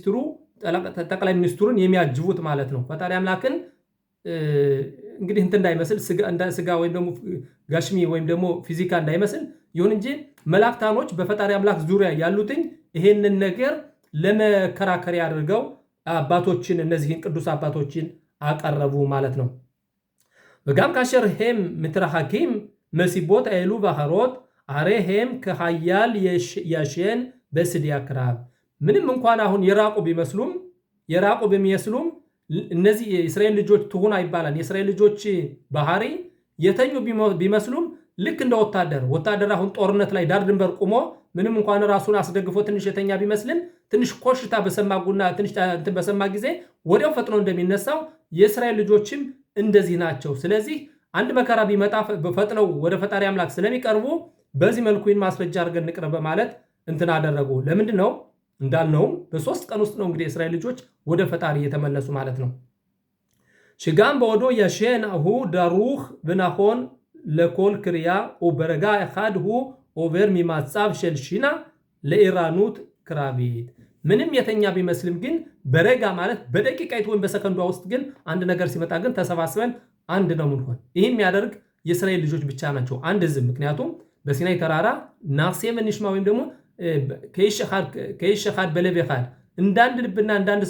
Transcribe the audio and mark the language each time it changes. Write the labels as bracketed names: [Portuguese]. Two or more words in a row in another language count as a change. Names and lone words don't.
[Amharic] ሚኒስትሩን የሚያጅቡት ማለት ነው። ፈጣሪ አምላክን እንግዲህ እንትን እንዳይመስል ስጋ ወይም ደግሞ ጋሽሚ ወይም ደግሞ ፊዚካ እንዳይመስል ይሁን እንጂ መላእክታኖች በፈጣሪ አምላክ ዙሪያ ያሉትኝ ይሄንን ነገር ለመከራከሪያ አድርገው አባቶችን እነዚህን ቅዱስ አባቶችን አቀረቡ ማለት ነው። [Hebrew] וגם כאשר הם מתרחקים מסיבות האלו ואחרות, הרי הם כחייל ישן בשדה הקרב. [Amharic] ምንም እንኳን አሁን የራቁ ቢመስሉም እነዚህ የእስራኤል ልጆች ትሁና ይባላል። የእስራኤል ልጆች ባህሪ የተኙ ቢመስሉም ልክ እንደ ወታደር አሁን ጦርነት ላይ ዳር ድንበር ቆሞ ምንም እንኳን ራሱን አስደግፎ ትንሽ የተኛ ቢመስልም ትንሽ ኮሽታ በሰማ ጊዜ ወዲያው ፈጥኖ እንደሚነሳው የእስራኤል ልጆችም እንደዚህ ናቸው። ስለዚህ አንድ መከራ ቢመጣ በፈጥነው ወደ ፈጣሪ አምላክ ስለሚቀርቡ በዚህ መልኩ ይህን ማስረጃ አድርገን እንቅረብ በማለት እንትን አደረጉ። ለምንድን ነው እንዳልነውም በ3 ቀን ውስጥ ነው እንግዲህ የእስራኤል ልጆች ወደ ፈጣሪ የተመለሱ ማለት ነው። [Hebrew] שגם בעודו ישן הוא דרוך ונכון לכל קריאה וברגע אחד הוא עובר ממצב של שינה לערנות קרבית. [Amharic] ምንም የተኛ ቢመስልም ግን በረጋ ማለት በደቂቃይቱ ወይም በሰከንዷ ውስጥ ግን አንድ ነገር ሲመጣ ግን ተሰባስበን አንድ ነው ምንሆን። ይህም የሚያደርግ የእስራኤል ልጆች ብቻ ናቸው፣ አንድ ህዝብ። ምክንያቱም በሲናይ ተራራ [Hebrew] נעשה ונשמע [Amharic] ወይም ደግሞ [Hebrew] כאיש אחד בלב אחד [Amharic] እንዳንድ ልብና እንዳንድ